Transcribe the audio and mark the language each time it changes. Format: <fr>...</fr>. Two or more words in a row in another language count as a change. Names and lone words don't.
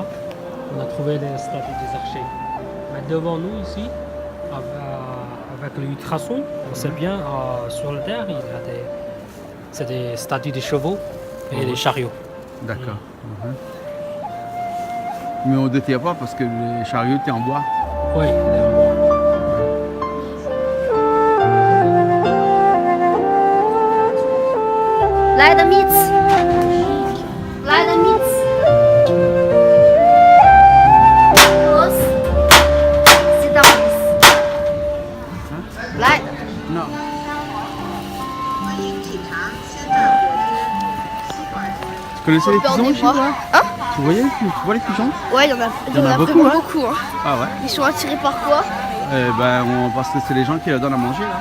<fr>On a trouvé des statues des archers. Mais devant nous ici, avec l'ultrason, on sait bien sur la terre, c'est des statues des chevaux et des chariots. D'accord. Mais on ne détient pas parce que les chariots étaient en bois. Oui.</fr> <nl>Leider niet. Leider niet. Los.</nl> <en>Sit down, please.</en> <nl>Leider.</nl> <fr>Non. Tu connaissais les Peur pigeons des ici, bras. toi? Hein? Tu vois les pigeons? Ouais, il y en a, Il y en a beaucoup, vraiment hein. beaucoup. Hein. Ah ouais. Ils sont attirés par quoi? Parce que c'est les gens qui leur donnent à manger là.</fr>